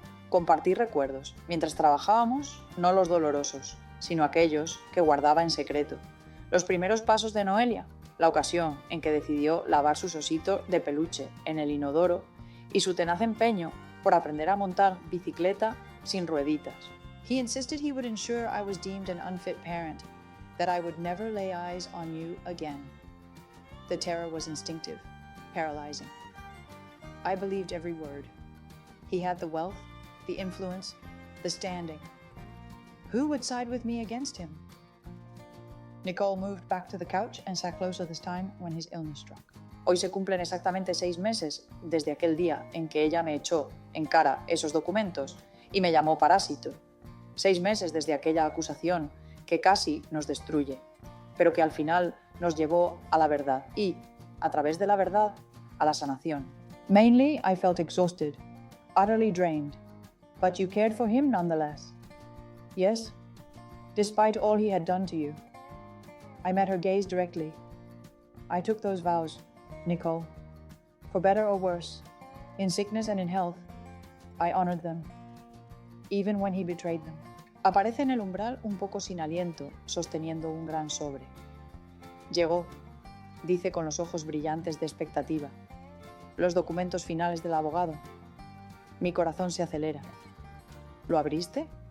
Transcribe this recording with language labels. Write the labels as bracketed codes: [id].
[es] Compartí recuerdos, mientras trabajábamos, no los dolorosos, sino aquellos que guardaba en secreto. Los primeros pasos de Noelia, la ocasión en que decidió lavar sus ositos de peluche en el inodoro y su tenaz empeño por aprender a montar bicicleta sin rueditas. [en] He insisted he would ensure I was deemed an unfit parent, that I would never lay eyes on you again. The terror was instinctive, paralyzing. I believed every word. He had the wealth, the influence, the standing. Who would side with me against him? Nicole moved back to the couch and sat closer this time when his illness struck. [es] Hoy se cumplen exactamente 6 meses desde aquel día en que ella me echó en cara esos documentos y me llamó parásito. 6 meses desde aquella acusación que casi nos destruye, pero que al final nos llevó a la verdad y, a través de la verdad, a la sanación. [en] Mainly, I felt exhausted, utterly drained, but you cared for him nonetheless. Yes, despite all he had done to you. I met her gaze directly. I took those vows, Nicole. For better or worse, in sickness and in health, I honored them, even when he betrayed them. [es] Aparece en el umbral un poco sin aliento, sosteniendo un gran sobre. Llegó, dice con los ojos brillantes de expectativa. Los documentos finales del abogado. Mi corazón se acelera. ¿Lo abriste?